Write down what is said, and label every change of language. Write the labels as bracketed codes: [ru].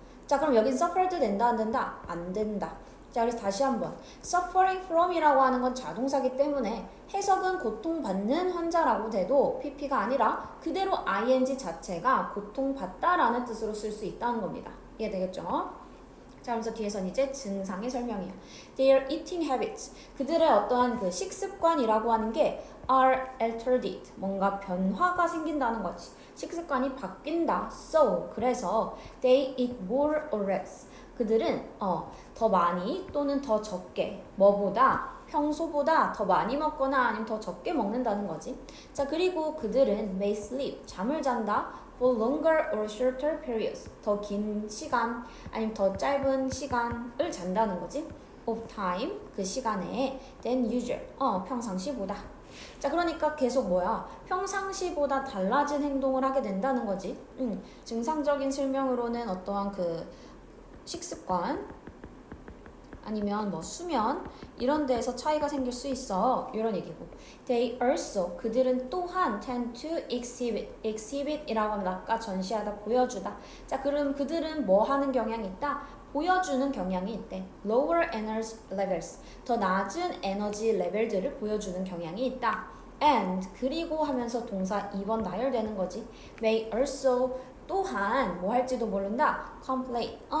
[ko] 자, 그럼 여긴 suffered 된다 안 된다? 안 된다. 자, 그래서 다시 한번 suffering from이라고 하는 건 자동사기 때문에 해석은 고통받는 환자라고 돼도 PP가 아니라 그대로 ing 자체가 고통받다라는 뜻으로 쓸 수 있다는 겁니다. 이해되겠죠? 자, 그래서 뒤에선 이제 증상의 설명이에요. [en] Their eating habits. [ko] 그들의 어떠한 그 식습관이라고 하는 게 [en] are altered. [ko] 뭔가 변화가 생긴다는 거지. 식습관이 바뀐다. [en] So, [ko] 그래서 [en] they eat more or less. [ko] 그들은 더 많이 또는 더 적게 뭐보다 평소보다 더 많이 먹거나 아니면 더 적게 먹는다는 거지. 자 그리고 그들은 [en] may sleep [ko] 잠을 잔다 [en] for longer or shorter periods [ko] 더 긴 시간 아니면 더 짧은 시간을 잔다는 거지. [en] of time [ko] 그 시간에 [en] than usual [ko] 평상시보다. 자 그러니까 계속 뭐야 평상시보다 달라진 행동을 하게 된다는 거지. 증상적인 설명으로는 어떠한 그 식습관 아니면 뭐 수면 이런 데에서 차이가 생길 수 있어 이런 얘기고 [en] they also [ko] 그들은 또한 tend to exhibit이라고 하면 아까 전시하다 보여주다 자 그럼 그들은 뭐 하는 경향이 있다 보여주는 경향이 있대 [en] lower energy levels [ko] 더 낮은 에너지 레벨들을 보여주는 경향이 있다 and 그리고 하면서 동사 2번 나열되는 거지 may also 또한 뭐 할지도 모른다 complain